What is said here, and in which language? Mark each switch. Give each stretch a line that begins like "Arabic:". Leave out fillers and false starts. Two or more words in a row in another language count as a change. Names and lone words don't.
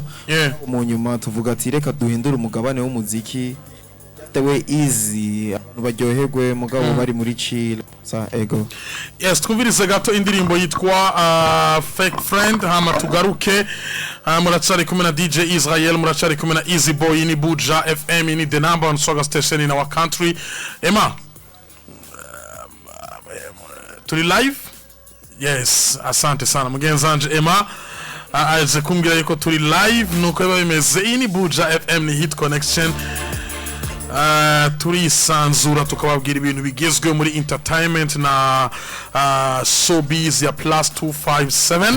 Rundi: Mu nyuma tuvuga ati reka duhindura umugabane w'umuziki. Tewe easy baryoherwe mugabo bari muri chill sa ego. Yes, twumvirize gato indirimbo yitwa Fake Friend hama tugaruke. Muracari kumwe na DJ Israel, muracari kumwe na Easy Boy ni Buja FM ni
English: the number one swagger station in our country.
Rundi: Emma, turi live?
English: Yes,
Swahili: asante sana mugenzanje Emma.
Rundi: Aje kumbwira yuko turi live nuko biba bimeze. Ni Buja FM ni HIT CONNEXION. Turisanzura tukababwira ibintu bigezwe muri entertainment na showbiz ya +257.